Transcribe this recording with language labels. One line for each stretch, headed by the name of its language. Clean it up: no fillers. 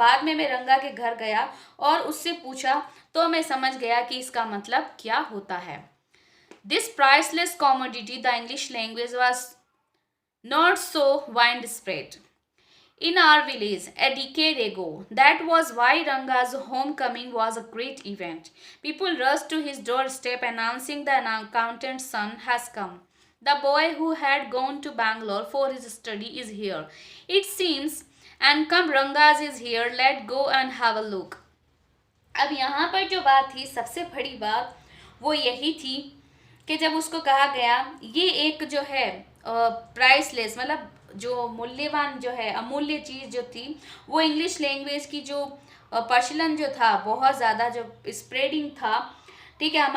Hindi: बाद में मैं रंगा के घर गया और उससे पूछा तो मैं समझ गया कि इसका मतलब क्या होता है।
English: This priceless commodity the English language was not so wide spread in our village a decade ago. That was why Ranga's homecoming was a great event. People rushed to his doorstep announcing the accountant's son has come. The boy who had gone to Bangalore for his study is here, it seems, and come Ranga's is here. Let's go and have a look.
Hindi: अब यहाँ पर जो बात थी, सबसे बड़ी बात वो यही थी कि जब उसको कहा गया ये एक जो है प्राइसलेस, मतलब जो मूल्यवान जो है अमूल्य चीज़ जो थी, वो इंग्लिश लैंग्वेज की जो प्रचलन जो था, बहुत ज़्यादा जो स्प्रेडिंग था, ठीक है।